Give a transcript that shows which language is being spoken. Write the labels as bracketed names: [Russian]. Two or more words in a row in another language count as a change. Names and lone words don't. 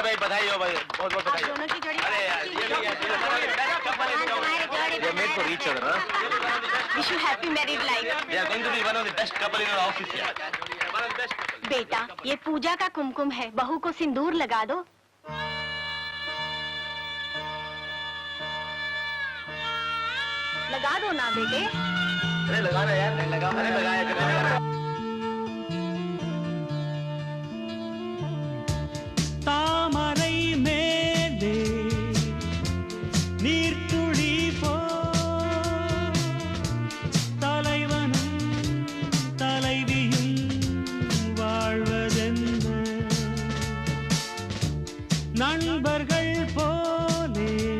[Hindi] भाई बधाई हो भाई बहुत बहुत बधाई दोनों की जोड़ी अरे यार ये [English] made for each other wish you happy married life they are going to be one of the best couple in our office यार one of the best [Hindi] बेटा ये पूजा का कुमकुम है बहू को सिंदूर लगा दो लगा दो ना बेटे अरे लगा ना यार लगा अरे लगाया [Tamil] தாமரை மேலே நீர்த்துளி போ தலைவனும் தலைவியும் வாழ்வதென்ன நண்பர்கள் போலே